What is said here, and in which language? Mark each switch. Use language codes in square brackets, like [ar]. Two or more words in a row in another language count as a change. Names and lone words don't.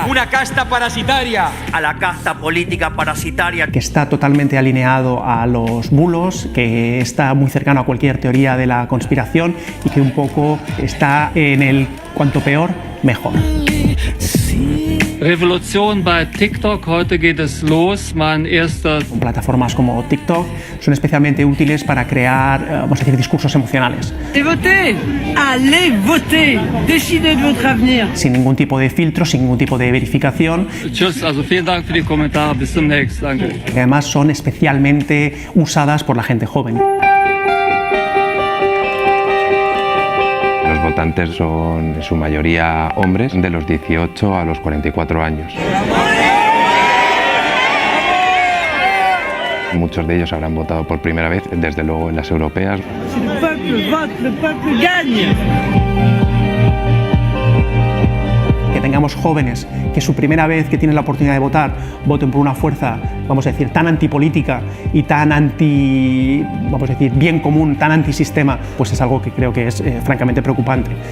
[es] Una casta parasitaria. A la casta política parasitaria. Que está totalmente alineado a los bulos, que está muy cercano a cualquier teoría de la conspiración y que un poco está en el cuanto peor, mejor. [de] Revolución bei TikTok, heute geht es los, [es] Plataformas como TikTok son especialmente útiles para crear, vamos a decir, discursos emocionales. [fr] Votez, allez voter, décidez de votre avenir. [es] Sin ningún tipo de filtro, sin ningún tipo de verificación. [de] Tschüss, also vielen Dank für die Kommentare, bis zum nächsten, danke. [es] Que además son especialmente usadas por la gente joven. Los votantes son en su mayoría hombres de los 18 a los 44 años. Muchos de ellos habrán votado por primera vez, desde luego en las europeas. [fr] Si le peuple vote, le peuple gagne. [es] Que tengamos jóvenes que su primera vez que tienen la oportunidad de votar, voten por una fuerza, vamos a decir, tan antipolítica y tan vamos a decir, bien común, tan antisistema, pues es algo que creo que es francamente preocupante.